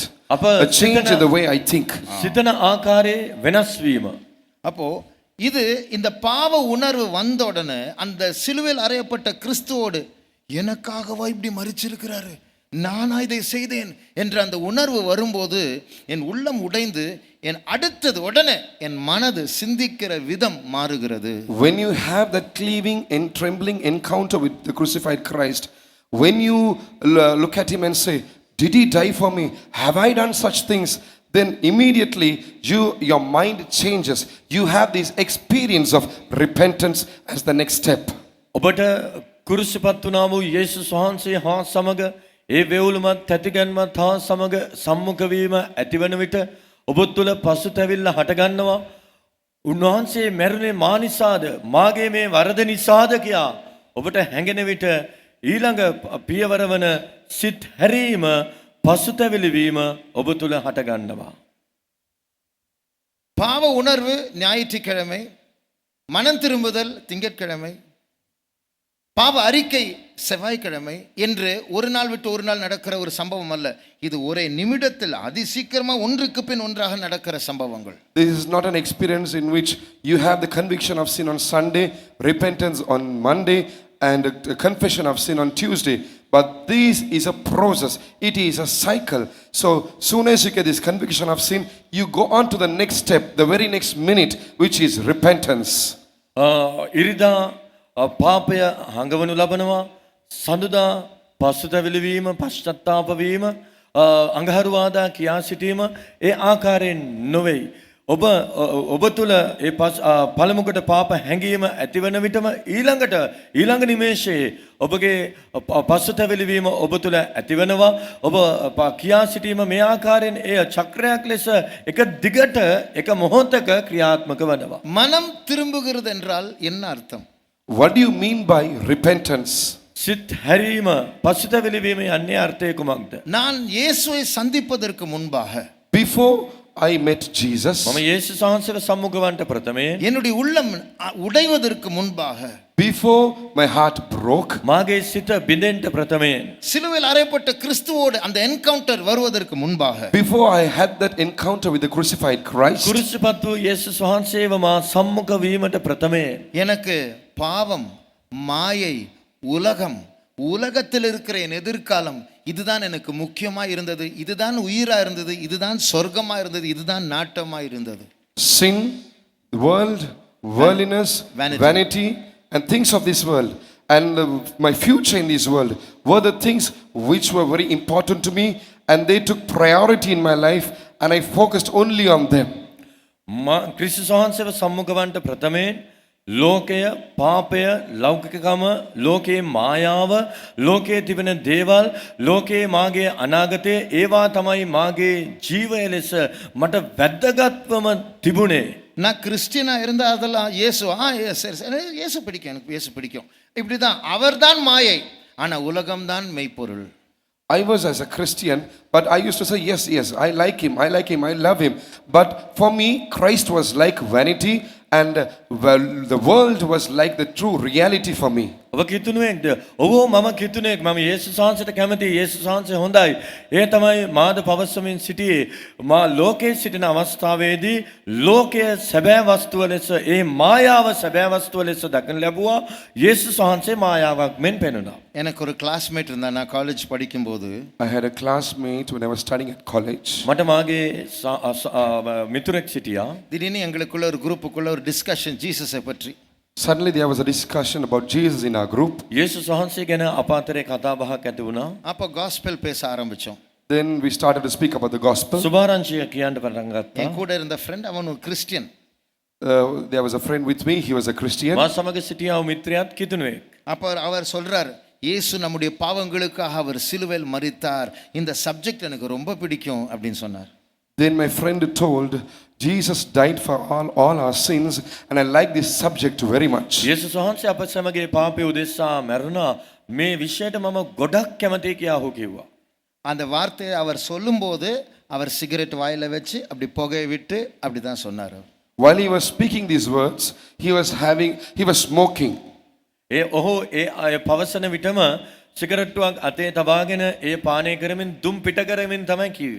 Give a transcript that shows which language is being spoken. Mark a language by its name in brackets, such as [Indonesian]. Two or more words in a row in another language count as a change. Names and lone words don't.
[Sinhala] අප [English] a change in the way I think. [Sinhala] සිතන ආකාරයේ වෙනස් වීම. [Tamil] அப்போ இது இந்த பாவ உணர்வு வந்த உடனே அந்த சிலுவையில் அறையப்பட்ட கிறிஸ்துவோடு எனக்காகவா இப்படி மரிச்சிருக்கிறாரு, நானா இதை செய்தேன் என்ற அந்த உணர்வு வரும்போது என் உள்ளம் உடைந்து என் அடுத்தது உடனே என் மனது சிந்திக்கிற விதம் மாறுகிறது. [English] When you have that cleaving and trembling encounter with the crucified Christ, when you look at him and say, did he die for me? Have I done such things? Then immediately your mind changes. You have this experience of repentance as the next step. [Sinhala] ඔබට කුරුසිපත් වුණා වූ යේසුස් වහන්සේ හා සමග ඒ වේවුලමත් තැතිගැන්මත් හා සමග සම්මුඛ වීම ඇතිවන විට ඔබ තුළ පසුතැවිල්ල හටගන්නවා. උන්වහන්සේ මැරුණේ මා නිසාද, මාගේ මේ වරද නිසාද කියා ඔබට හැඟෙන විට ඊළඟ පියවර වන සිත් හැරීම, පසුතැවිලි වීම ඔබ තුළ හටගන්නවා. [Tamil] பாவ உணர்வு ஞாயிற்றுக்கிழமை, மனம் திரும்புதல் திங்கட்கிழமை, பாவ அறிக்கை செவ்வாய்க்கிழமை என்று ஒரு நாள் விட்டு ஒரு நாள் நடக்கிற ஒரு சம்பவம் அல்ல. இது ஒரே நிமிடத்தில் அதிசீக்கிரமா ஒன்றுக்கு பின் ஒன்றாக நடக்கிற சம்பவங்கள். [English] This is not an experience in which you have the conviction of sin on Sunday, repentance on Monday, and a confession of sin on Tuesday. But this is a process. It is a cycle. So soon as you get this conviction of sin, you go on to the next step, the very next minute, which is repentance. [Sinhala] ඉරිදා පාපය හඟවනු ලබනවා. සඳුදා පසුතැවිලි වීම, පශ්චත්තාප වීම, අඟහරුවාදා කියා සිටීම ඒ ආකාරයෙන් නොවේයි. ඔබ තුළ ඒ පළමුකට පාප හැඟීම ඇතිවන විටම ඊළඟ නිමේෂයේ ඔබගේ පසුතැවිලි වීම ඔබ තුළ ඇතිවෙනවා. ඔබ කියා සිටීම මේ ආකාරයෙන් එය චක්‍රයක් ලෙස එක දිගට එක මොහොතක ක්‍රියාත්මක වෙනවා. [Tamil] மனம் திரும்புகிறது என்றால் என்ன அர்த்தம்? [English] What do you mean by repentance? [Sinhala] සිත් හැරීම, පසුතැවිලි වීම යන්නේ අර්ථය කුමක්ද? [Tamil] நான் இயேசுவை சந்திப்பதற்கு முன்பாக, [English] Before I met Jesus, [Sinhala] මම යේසුස් වහන්සේව සම්මුඛ වන්නට ප්‍රථමයෙන්, [Tamil] என்னுடைய உள்ளம் உடைவதற்கு முன்பாக, [English] before my heart broke, [Sinhala] මාගේ සිත බිඳෙන්න ප්‍රථමයෙන්, [Tamil] சிலுவையில் அறையப்பட்ட கிறிஸ்துவோடு அந்த என்கவுண்டர் வருவதற்கு முன்பாக, [English] before I had that encounter with the crucified Christ, [Sinhala] කුරුසිපත් වූ යේසුස් වහන්සේව මා සම්මුඛ වීමට ප්‍රථමයෙන් [Tamil] எனக்கு பாவம், மாயை, உலகம், உலகத்தில் இருக்கிற என் எதிர்காலம் இதுதான் எனக்கு முக்கியமா இருந்தது, இதுதான் உயிரா இருந்தது, இதுதான் சொர்க்கமா இருந்தது, இதுதான் நாட்டமா இருந்தது. [English] sin, the world, worldliness, Vanity. vanity, and things of this world, and my future in this world were the things which were very important to me, and they took priority in my life, and I focused only on them. [Sinhala] ක්‍රිස්තුස් වහන්සේව සම්මුඛ වන්නට ප්‍රථමයෙන් ලෝකය, පාපය, ලෞකිකකම, ලෝකයේ මායාව, ලෝකයේ තිබෙන දේවල්, ලෝකයේ මාගේ අනාගතය, ඒවා තමයි මාගේ ජීවය ලෙස මට වැදගත්වම තිබුණේ. [Tamil] நான் கிறிஸ்டியனா இருந்தா அதெல்லாம் இயேசு சரி இயேசு பிடிக்கும், எனக்கு இயேசு பிடிக்கும், இப்படிதான். அவர்தான் மாயை, ஆனா உலகம்தான் மெய்ப்பொருள். [English] I was as a Christian, but I used to say, yes, I like him, I love him. But for me, Christ was like vanity, and well, the world was like the true reality for me. [Sinhala] ඔබ කිතුනුවෙක්ද? ඔව් මම කිතුනෙක්. මම යේසුස් වහන්සේට කැමතියි. යේසුස් වහන්සේ හොඳයි. ඒ තමයි මාද පවසමින් සිටියේ. මා ලෝකයේ සිටින අවස්ථාවේදී ලෝකයේ සැබෑ වස්තුව ලෙස ඒ මායාව සැබෑ වස්තුව ලෙස දකින ලැබුවා. යේසුස් වහන්සේ මායාවක් මෙන් පෙනුණා. [Tamil] எனக்கு ஒரு கிளாஸ்மேட் இருந்தா நான் காலேஜ் படிக்கும்போது [English] I had a classmate when I was studying at college. [Sinhala] මට මාගේ මිතුරෙක් සිටියා. [Tamil] திடீர்னு எங்களுக்குள்ள ஒரு குரூப்புக்குள்ள ஒரு டிஸ்கஷன் ஜீசஸை பற்றி. [English] Suddenly there was a discussion about Jesus in our group. [Sinhala] යේසුස් වහන්සේ ගැන අප අතරේ කතා බහක් ඇති වුණා. [Tamil] அப்போ காஸ்பல் பேச ஆரம்பிச்சோம். [English] Then we started to speak about the gospel. [Sinhala] සුභාරංචිය කියන්න පටන් ගත්තා. [Tamil] என் கூட இருந்த ஃப்ரெண்ட் அவன் ஒரு கிறிஸ்டியன். [English] There was a friend with me, he was a Christian. [Sinhala] මා සමග සිටියා වූ මිත්‍රයාත් කිතුනුවෙක්. [Tamil] அப்போ அவர் சொல்றார், இயேசு நம்முடைய பாவங்களுக்காக அவர் சிலுவையில் மரித்தார், இந்த சப்ஜெக்ட் எனக்கு ரொம்ப பிடிக்கும் அப்படின்னு சொன்னார். [English] Then my friend told, Jesus died for all our sins and I like this subject very much. [Sinhala] යේසුස් වහන්සේ අප සමගයේ පාපය උදෙසා මැරුණා. මේ විෂයට මම ගොඩක් කැමතියි කියා ඔහු කිව්වා. [Tamil] அந்த வார்த்தையை அவர் சொல்லும்போது அவர் சிகரெட் வாயில வச்சு அப்படி புகையை விட்டு அப்படி தான் சொன்னார். [English] While he was speaking these words, he was smoking. [Sinhala] ඒ ඔහු ඒ පවසන විටම සිගරට්ටුවක් අතේ තබාගෙන ඒ පානය කරමින් දුම් පිට කරමින් තමයි කිව්වේ.